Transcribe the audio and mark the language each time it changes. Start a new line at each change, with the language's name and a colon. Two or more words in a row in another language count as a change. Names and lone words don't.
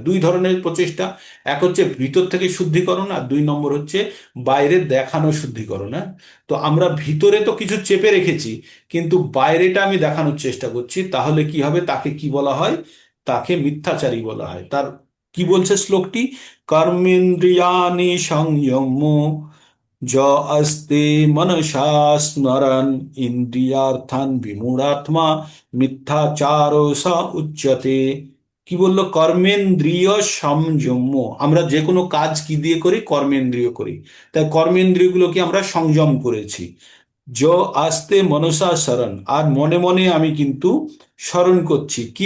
Bangla: দুই ধরনের প্রচেষ্টা, এক হচ্ছে ভিতর থেকে শুদ্ধিকরণ, আর দুই নম্বর হচ্ছে বাইরে দেখানো শুদ্ধিকরণ। হ্যাঁ, তো আমরা ভিতরে তো কিছু চেপে রেখেছি, কিন্তু বাইরেটা আমি দেখানোর চেষ্টা করছি। তাহলে কি হবে? তাকে কি বলা হয়? তাকে মিথ্যাচারী বলা হয়। তার কি বলছে শ্লোকটি?
Sanskrit: कर्मेन्द्रियाणि संयम्य ज अस्ते मनसा स्मरन् ইন্দ্রিয়ার্থান বিমূঢ়াত্মা মিথ্যাচারো স উচ্যতে।
Bangla: কি বললো?
Sanskrit: কর্মেন্দ্রিয় সংযম্য।
Bangla: আমরা যে কোনো কাজ কি দিয়ে করি? কর্মেন্দ্রিয় করি। তাই কর্মেন্দ্রিয়গুলোকে আমরা সংযম করেছি।
Sanskrit: য আস্তে মনসা স্মরণ,
Bangla: আর মনে মনে আমি কিন্তু স্মরণ করছি কি?